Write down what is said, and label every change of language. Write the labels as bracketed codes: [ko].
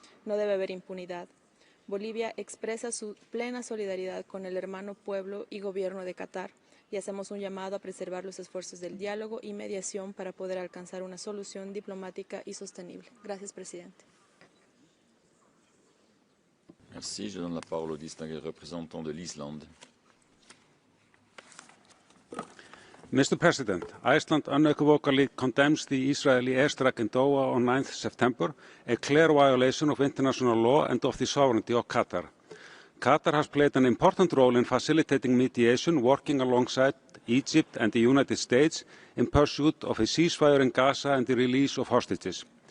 [es] No debe haber impunidad. Bolivia expresa su plena solidaridad con el hermano pueblo y gobierno de Qatar y hacemos un llamado a preservar los esfuerzos del diálogo y mediación para poder alcanzar una solución diplomática y sostenible. Gracias, presidente. [fr] Merci. Je donne la parole au distingué représentant de l'Islande. [en] Mr. President, Iceland unequivocally condemns the Israeli airstrike in Doha on 9 September, a clear violation of international law and of the sovereignty of Qatar. Qatar has played an important role in facilitating mediation, working alongside Egypt and the United States in pursuit of a ceasefire in Gaza and the release of hostages.